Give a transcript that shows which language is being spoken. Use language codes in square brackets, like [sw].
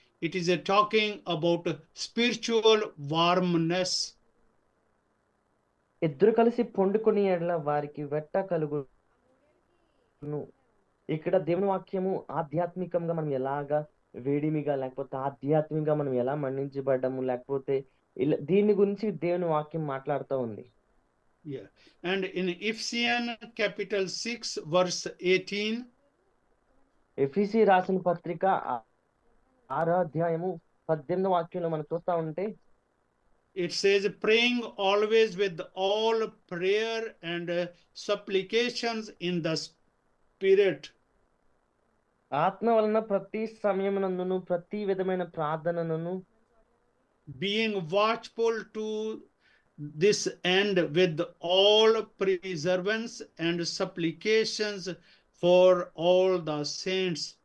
[en] It is talking about spiritual warmness. [te] ఇద్దరు కలిసి పండుకొని ఎడల వారికి వెట్ట కలుగును. ఇక్కడ దేవుని వాక్యము ఆధ్యాత్మికంగా మనం ఎలాగా వేడిమిగా, లేకపోతే ఆధ్యాత్మికంగా మనం ఎలా మన్నించబడ్డాము, లేకపోతే దీని గురించి దేవుని వాక్యం మాట్లాడుతూ ఉంది. [en] Yeah. And in Ephesians capital 6 verse 18, [te] ఎఫీసీ రాసిన పత్రిక 6వ అధ్యాయము 18వ వాక్యంలో మనం చూస్తా ఉంటే, [en] it says praying always with all prayer and supplications in the spirit. [te] ఆత్మ వలన ప్రతి సమయమునందును ప్రతి విధమైన ప్రార్థనను [en] being watchful to this end with all perseverance and supplications for all the saints.